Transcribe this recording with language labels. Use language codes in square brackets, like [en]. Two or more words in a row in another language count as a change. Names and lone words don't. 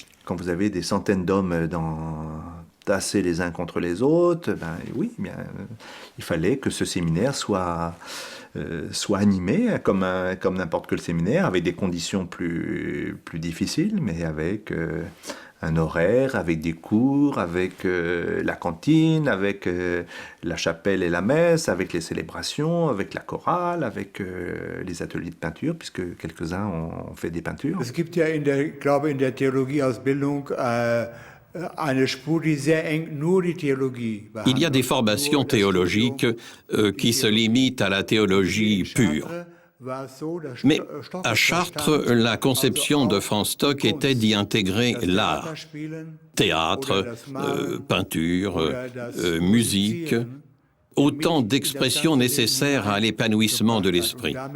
[fr] Quand vous avez des centaines d'hommes tassés les uns contre les autres, oui, il fallait que ce séminaire soit animé comme n'importe quel séminaire, avec des conditions plus difficiles, mais avec un horaire, avec des cours, avec la cantine, avec la chapelle et la messe, avec les célébrations, avec la chorale, avec les ateliers de peinture, puisque quelques-uns ont fait des peintures. [de] Es gibt ja in der Theologieausbildung eine Spur, die sehr eng nur die Theologie behandelt. [fr] Il y a des formations théologiques qui se limitent à la théologie pure. Mais à Chartres, la conception de Franz Stock était d'y intégrer l'art, théâtre, peinture, musique, autant d'expressions nécessaires à l'épanouissement de l'esprit.